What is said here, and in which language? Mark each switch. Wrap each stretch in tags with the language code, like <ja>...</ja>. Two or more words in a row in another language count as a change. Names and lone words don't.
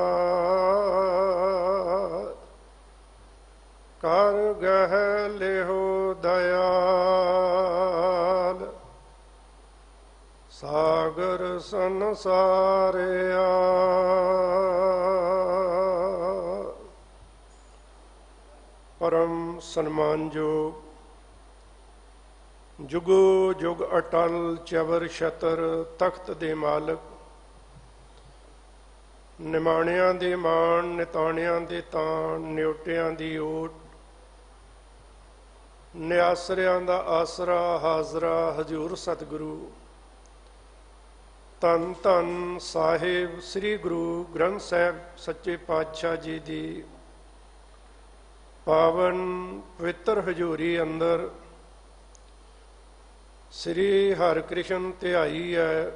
<pa>ਕਰ ਗਹ ਲਿਓ ਦਯਾਲ ਸਾਗਰ ਸੰਸਾਰਿਆ। ਪਰਮ ਸਨਮਾਨਯੋਗ ਜੁਗੋ ਜੁਗ ਅਟਲ ਚਵਰ ਛਤਰ ਤਖ਼ਤ ਦੇ ਮਾਲਕ, ਨਿਮਾਣਿਆਂ ਦੇ ਮਾਣ ਨਿਤਾਣਿਆਂ ਦੇ ਤਾਣ, ਨਿਓਟਿਆਂ ਦੀ ਓਟ, ਨਿਆਸਰਿਆਂ ਦਾ ਆਸਰਾ ਹਾਜ਼ਰਾ ਹਜ਼ੂਰ ਸਤਿਗੁਰੂ ਧੰਨ ਧੰਨ ਸਾਹਿਬ ਸ੍ਰੀ ਗੁਰੂ ਗ੍ਰੰਥ ਸਾਹਿਬ ਸੱਚੇ ਪਾਤਸ਼ਾਹ ਜੀ ਦੀ ਪਾਵਨ ਪਵਿੱਤਰ ਹਜ਼ੂਰੀ ਅੰਦਰ ਸ੍ਰੀ ਹਰਿਕ੍ਰਿਸ਼ਨ ਧਿਆਈ ਹੈ।</pa>